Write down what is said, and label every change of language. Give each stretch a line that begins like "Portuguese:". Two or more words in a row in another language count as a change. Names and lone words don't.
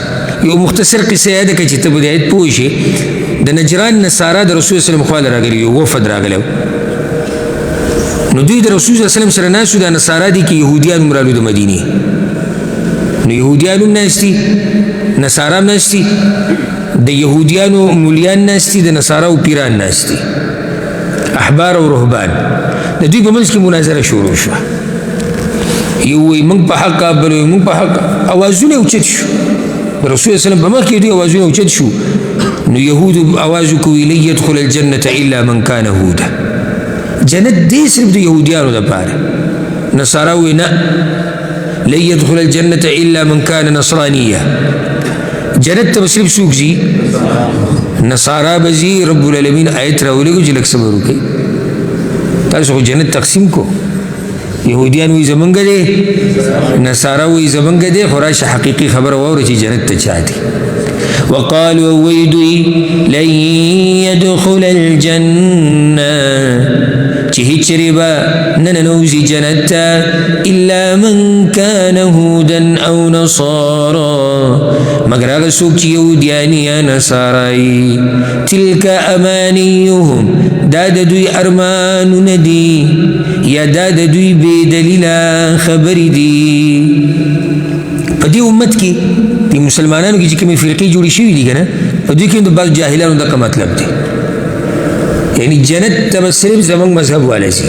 Pashto: یو مختصر قصه یاده کړه چې ته به د آیت پوه شې. د نجران نصارا د رسول
Arabic: صلی الله علیه وسلم
Pashto: خواله راغلي یو وفد راغلی نو دوی د رسول
Arabic: صلی الله علیه وسلم
Pashto: سره ناست دا نصارا دي کې یهودیان هم رالو د مدینې نو یهودیان هم ناست دي نصارا هم ناست دي د یهودیانو مولیان ناست دي د نصاراو پیران ناست دي احبار او رهبان. د دوی په منځ کې مناظره شروع شوه. یو وایي موږ په حق بل وایي موږ په حق. اوازونه اوچت شو د رسول
Arabic: صلی الله علیه وسلم
Pashto: په مخ کې دوی اوازونه اوچت شو. نو یهودو اواز وکړي
Arabic: لن يدخل الجنة الا من كان هودا.
Pashto: جنت دی صرف د یهودیانو دپاره. نصارا وایي نه
Arabic: لن يدخل الجنة الا من كان نصرانیه.
Pashto: جنت ته به صرف څوک ځي نصارا به ځي.
Arabic: رب العالمین
Pashto: آیت راولېږو چې لږ صبر وکړئ. تاسو خو جنت تقسیم کو. یهودیان وایي زمونږ دی نصارا وایي زمونږ دی خو راشه حقیقي خبره واوره چې جنت ته چا دی. وقالوا وایي دوی
Arabic: لن يدخل الجنة
Pashto: چې هیڅ چېرې به نه ننوځي جنت ته
Arabic: الا من كان هودا
Pashto: او نصارا مگر هغه څوک چې یهودیان یا نصارا یي.
Arabic: تلک امانیهم
Pashto: دا د دوی ارمانونه دي یا دا د دوی بې دلیله خبرې دي. په دې امت کې د مسلمانانو کې چې کومې فرقې جوړې شوي دي که نه په دوی کې د بعض جاهلانو دغه مطلب دی یعنی جنت ته به صرف زموږ مذهب والا ځي.